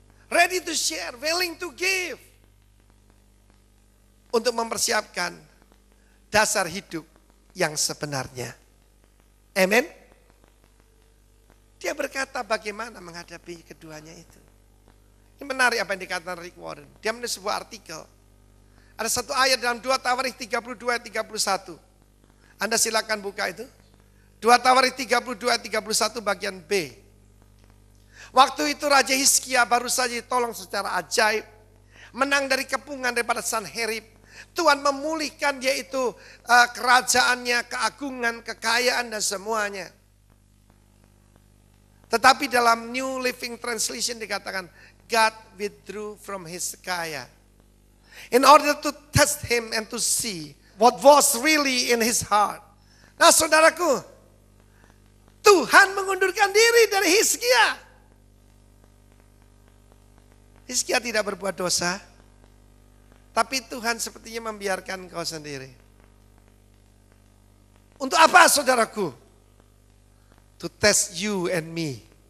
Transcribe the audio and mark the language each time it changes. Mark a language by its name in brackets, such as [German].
[English] Ready to share, willing to give. [Indonesian] Untuk mempersiapkan dasar hidup yang sebenarnya. Amen. Dia berkata bagaimana menghadapi keduanya itu. Ini menarik apa yang dikatakan Rick Warren. Dia menulis sebuah artikel. Ada satu ayat dalam 2 Tawarik 32 ayat 31. Anda silakan buka itu. 2 Tawarik 32-31 bagian B. Waktu itu Raja Hizkia baru saja ditolong secara ajaib. Menang dari kepungan daripada Sanherib. Tuhan memulihkan dia itu kerajaannya, keagungan, kekayaan dan semuanya. Tetapi dalam New Living Translation dikatakan, [English] God withdrew from Hezekiah. In order to test him and to see what was really in his heart. [Indonesian] Nah saudaraku, Tuhan mengundurkan diri dari Hizkia. Hizkia tidak berbuat dosa, tapi Tuhan sepertinya membiarkan kau sendiri. Untuk apa saudaraku? [English] To test you and me.